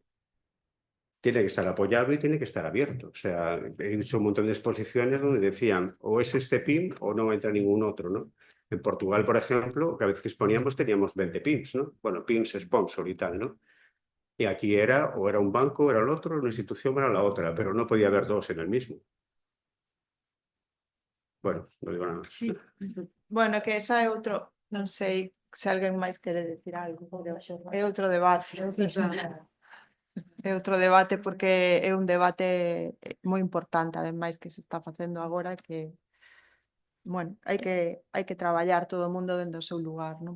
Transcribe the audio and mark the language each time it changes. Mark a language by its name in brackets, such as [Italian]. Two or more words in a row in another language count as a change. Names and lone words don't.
[Spanish] Tiene que estar apoyado y tiene que estar abierto. O sea, he visto un montón de exposiciones donde decían o es este PIN o no entra ningún otro, ¿no? En Portugal, por ejemplo, cada vez que exponíamos teníamos 20 PINs, ¿no? Bueno, PINs, sponsor y tal, ¿no? Y aquí era o era un banco, o era el otro, una institución era la otra, pero no podía haber dos en el mismo. Bueno, no digo nada más. Sí. [Galician] Bueno, que esa é outro, non sei se alguén máis quere decir algo, é outro debate. É outro debate porque é un debate moi importante, ademais que se está facendo agora que, bueno, hai que traballar todo o mundo dentro do seu lugar, non?